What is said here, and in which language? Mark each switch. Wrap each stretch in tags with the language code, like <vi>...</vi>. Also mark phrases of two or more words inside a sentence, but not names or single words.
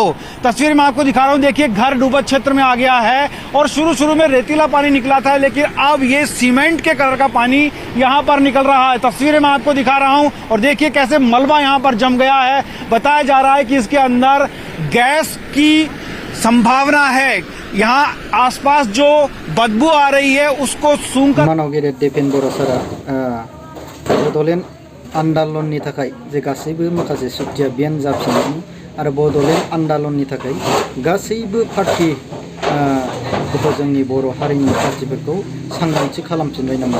<hi>तस्वीर में आपको दिखा रहा हूं, देखिए घर डूबत क्षेत्र में आ गया है और शुरू में रेतीला पानी निकला था, लेकिन अब ये सीमेंट के कलर का पानी यहाँ पर निकल रहा है। तस्वीरें मैं आपको दिखा रहा हूँ और देखिए कैसे मलबा यहाँ पर जम गया है। बताया जा रहा है कि इसके अंदर गैस की संभावना है। यहाँ आसपास जो बदबू आ रही है उसको सूंघकर</hi> <brx>मानव गिदिर देपेन बर' सारा बड'लेण्ड आन्दलननि थाखाय जे गासैबो माखासे सुक्तिया बेन जाफिननायनि आरो बड'लेण्ड आन्दलननि थाखाय गासैबो पार्टी जोंनि बर' हारिनि पार्टीफोरखौ सांग्रांथि खालामफिनबाय नामा?</brx>